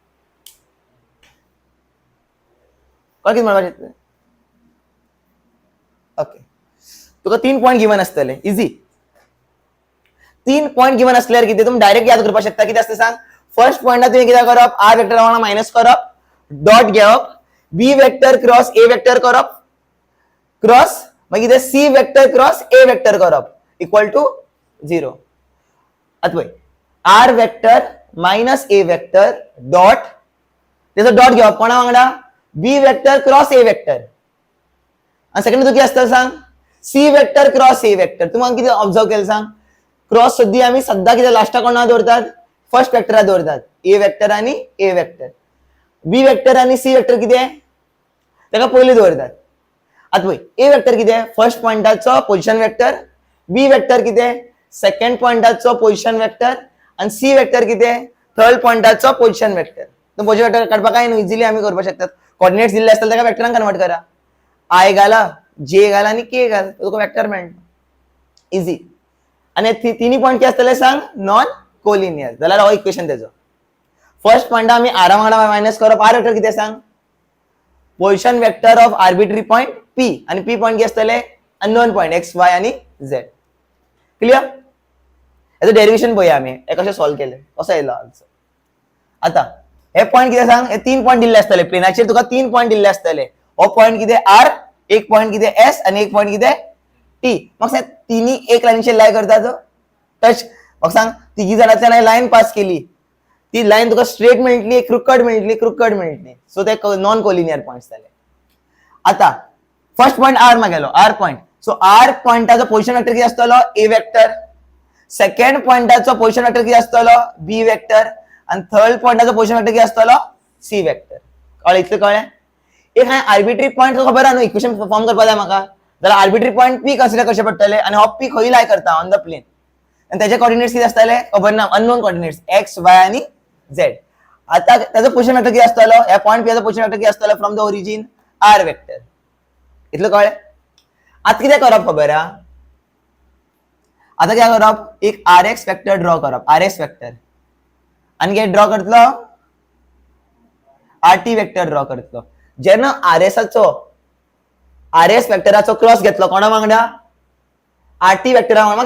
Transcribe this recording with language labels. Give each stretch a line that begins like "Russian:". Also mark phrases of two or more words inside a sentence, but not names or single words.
Konkani: कळ्ळें कितें म्हणपाचें. ओके. तुका 3
English: point given
Konkani: आसतले इजी. 3
English: point given
Konkani: असल्यार कितें तुमी डायरेक्ट याद करपाक शकता. कितें आसता सांग फर्स्ट पॉइंटार तुवें कितें करप
English: r vector
Konkani: वांगडा मायनस करप डॉट घेवप
English: b vector cross a vector
Konkani: करप क्रॉस मागीर कितें
English: c vector cross a vector
Konkani: करप
English: equal to 0.
Konkani: आता पळय
English: r vector minus a vector dot
Konkani: तेजो डॉट घेवप कोणा वांगडा
English: b vector cross a vector
Konkani: आणि सेकंड कितें आसता सांग
English: c vector cross a vector.
Konkani: तुमकां कितें ऑब्जर्व केलें सांग क्रॉस सद्दी आमी सद्दां कितें लास्टा कोणा दवरतात फर्स्ट वेक्टरा दवरतात
English: a vector
Konkani: आनी
English: a vector. b vector
Konkani: आनी
English: c vector
Konkani: कितें ताका पयलीं दवरतात. आतां पळय
English: a vector
Konkani: कितें फर्स्ट पॉइंटाचो
English: position vector, b vector
Konkani: कितें सेकंड पॉइंटाचो
English: position vector
Konkani: आणि
English: c vector
Konkani: कितें थर्ड पॉइंटाचो
English: position vector.
Konkani: तो
English: position vector
Konkani: काडपाक काय न्हू इझिली आमी करपाक शकतात. कोऑर्डिनेट्स दिल्ले आसतात ताका वेक्टरान कन्वर्ट करा. आय घाला, जे घाला आणि के घाल तुका वेक्टर मेळटा. इझी. आणि तिन्ही पॉइंट कितें आसतले सांग
English: non collinear.
Konkani: जाल्यार हो इक्वेशन तेजो. फर्स्ट पॉइंट आमी आरा वांगडा मायनस करप.
English: r vector
Konkani: कितें सांग
English: position vector of arbitrary point P
Konkani: आणि
English: P point
Konkani: कितें आसतले
English: unknown point x y
Konkani: आणि झेड. क्लियर. याचं डेरिवेशन पळया आमी हे कशें सॉल्व केले कसो येयलो आन्सर. आता हे पॉइंट कितें सांग हे 3 पॉइंट दिल्ले आसतले प्लेनाचेर तुका 3 पॉइंट दिल्ले आसतले. हो पॉइंट कितें आर, एक पॉइंट कितें एस आणि एक पॉइंट कितें टी. मग सांग तिन्ही एक लाईनचेर लाय करतात टच. मग सांग तिघी जाणांतल्यान लाईन पास केली ती लाईन तुका स्ट्रेट मेळटली क्रुकड मेळटली सो ते
English: non collinear points
Konkani: जाले. आता
English: first point R
Konkani: मागेलो
English: R point.
Konkani: सो आर पॉइंटाचो
English: position vector
Konkani: कितें आसतलो
English: a vector,
Konkani: सेकंड पॉइंटाचो
English: position vector
Konkani: कितें आसतलो
English: b vector
Konkani: आणि थर्ड पॉइंटाचो
English: position vector
Konkani: कितें आसतलो
English: c vector.
Konkani: कळ्ळें इतलें कळ्ळें. एक हांवें
English: arbitrary point
Konkani: तुका खबर आहा न्हू
English: equation form
Konkani: करपाक जाय म्हाका जाल्यार
English: arbitrary point P
Konkani: कन्सिडर करचे पडटले आणि हो पी खंय लाय करता
English: on the plane
Konkani: आणि त्याचे कोऑर्डिनेट्स कितें आसतले खबर ना
English: unknown coordinates x y
Konkani: आणि झेड. आता त्याचं
English: position vector
Konkani: कितें आसतलो ह्या पॉइंट पीचो
English: position vector
Konkani: कितें आसतलो
English: from the origin r vector.
Konkani: इतलें कळ्ळें. आता कितें करप खबर आहा आता कितें करप एक
English: r x vector
Konkani: ड्रॉ करप
English: RS vector
Konkani: आणि कितें ड्रॉ करतलो
English: RT vector
Konkani: ड्रॉ करतलो. जेन्ना आर एस वेक्टराचो क्रॉस घेतलो कोणा वांगडा आर टी वेक्टरा वांगडा.